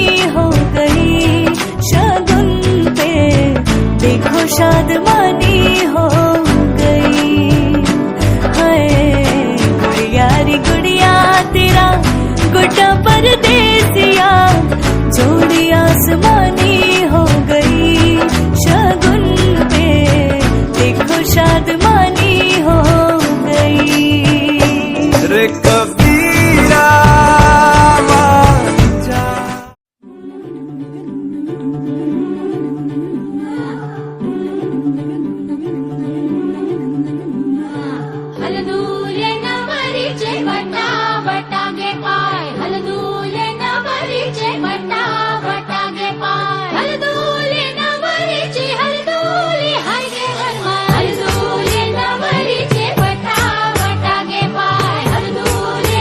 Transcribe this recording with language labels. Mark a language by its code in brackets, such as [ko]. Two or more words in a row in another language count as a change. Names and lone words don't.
[hi] हो गई शगुन पे देखो शादमानी हो गई हाय गुड़िया रे गुड़िया तेरा गुड्डा परदेसिया जोड़ी आसमानी हो गई शगुन पे देखो शादमानी हो गई रे कबीरा मान जा [mr] हलदूले नवरीचे वटा वटागे पाय हलदूले नवरीचे वटा वटागे पाय हलदूले नवरीचे हलदूले हाय गे हनुमान हलदूले नवरीचे वटा वटागे पाय हलदूले